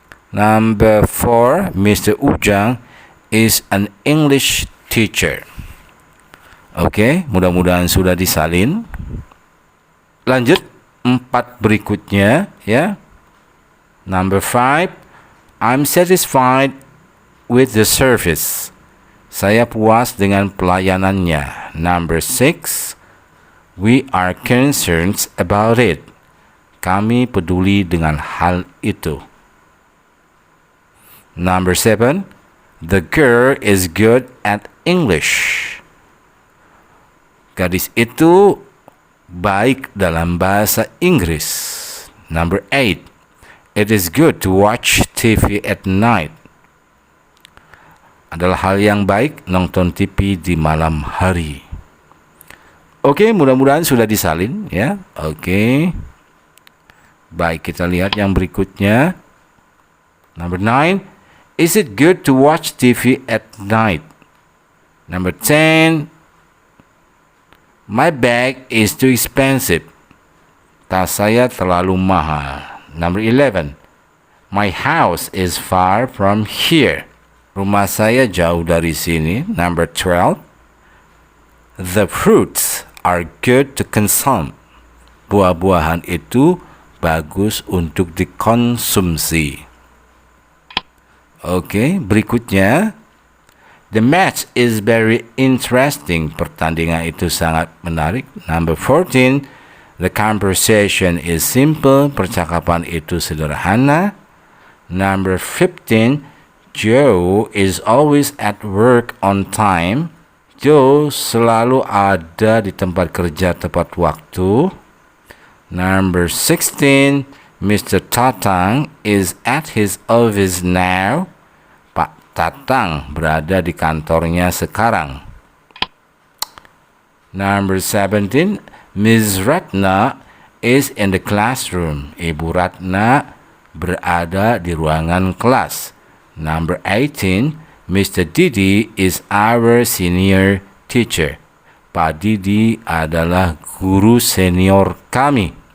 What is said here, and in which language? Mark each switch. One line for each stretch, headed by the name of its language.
English: Number 4, Mr. Ujang is an English teacher.
Indonesian: Oke, mudah-mudahan sudah disalin. Lanjut 4 berikutnya ya.
English: Number 5, I'm satisfied with the service.
Indonesian: Saya puas dengan pelayanannya.
English: Number 6, we are concerned about it.
Indonesian: Kami peduli dengan hal itu.
English: Number 7, the girl is good at English.
Indonesian: Gadis itu baik dalam bahasa Inggris.
English: Number 8, it is good to watch TV at night.
Indonesian: Adalah hal yang baik nonton TV di malam hari. Oke, mudah-mudahan sudah disalin ya. Oke. Baik, kita lihat yang berikutnya.
English: Number 9, is it good to watch TV at night? Number 10, my bag is too expensive.
Indonesian: Tas saya terlalu mahal.
English: Number 11, my house is far from here.
Indonesian: Rumah saya jauh dari sini.
English: Number 12, the fruits are good to consume.
Indonesian: Buah-buahan itu bagus untuk dikonsumsi. Oke, berikutnya.
English: The match is very interesting.
Indonesian: Pertandingan itu sangat menarik.
English: Number 14, the conversation is simple.
Indonesian: Percakapan itu sederhana.
English: Number 15, Joe is always at work on time.
Indonesian: Joe selalu ada di tempat kerja tepat waktu.
English: Number 16, Mr. Tatang is at his office now.
Indonesian: Pak Tatang berada di kantornya sekarang.
English: Number 17, Ms. Ratna is in the classroom.
Indonesian: Ibu Ratna berada di ruangan kelas.
English: Number 18, Mr. Didi is our senior teacher.
Indonesian: Pak Didi adalah guru senior kami.